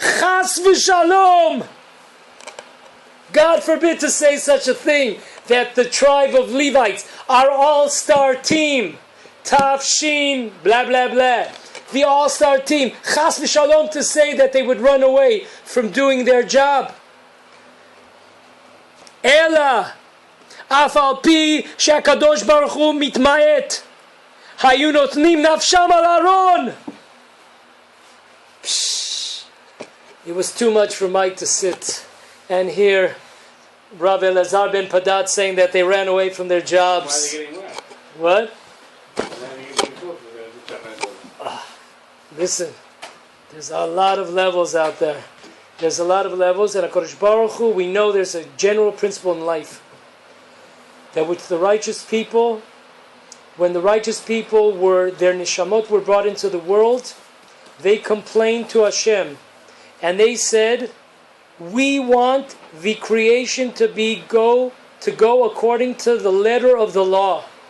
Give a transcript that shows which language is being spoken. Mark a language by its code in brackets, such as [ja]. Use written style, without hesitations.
[he] Chas v'shalom. [en] God forbid to say such a thing, that the tribe of Levites, our all-star team, Tafshin, blah, blah, blah, the all-star team, Chas v'shalom, to say that they would run away from doing their job. [he] Ela, אף על פי שהקדוש ברוך הוא מתמעט, היו נותנים נפשם על ארון. [en] It was too much for Mike to sit and hear Rabbi Elazar ben Padat saying that they ran away from their jobs. Why are they getting wet? What? Why are they getting cooked? Listen, there's a lot of levels out there. There's a lot of levels, and HaKadosh Baruch Hu, we know there's a general principle in life, that with the righteous people, when the righteous people their neshamot were brought into the world, they complained to Hashem, and they said, we want the creation to go according to the letter of the law.